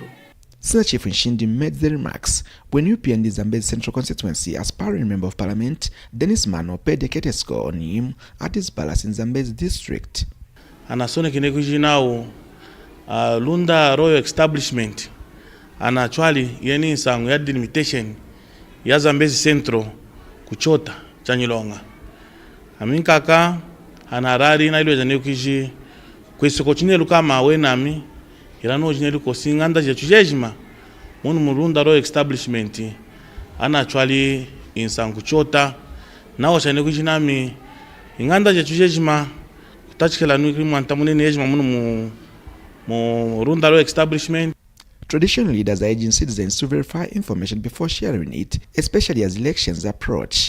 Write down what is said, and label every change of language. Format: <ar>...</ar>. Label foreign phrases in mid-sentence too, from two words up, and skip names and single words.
<en>Senior Chief Nshindi made the remarks when UPND Zambezi Central Constituency aspiring Member of Parliament Dennis Mano paid a courtesy on him at his palace in Zambezi District.</en> <lun>Anasone kinekuji nao Lunda Royal Establishment</lun> <en>and actually</en> <lun>yeni sangu ya delimitation ya Zambezi Central kuchota chanyilonga. Aminkaka anarari na ilo janekuji kwesoko chinelu kama wenami irano jinelu kosinganda je chujejima munu Lunda Royal Establishment ana actually insangu chota nawo chanekuji nami inganda je chujejima kutachikela nukri mwantamunene yejima munu mu Lunda Royal Establishment.</lun> <en>Traditional leaders are urging citizens to verify information before sharing it, especially as elections approach.</en>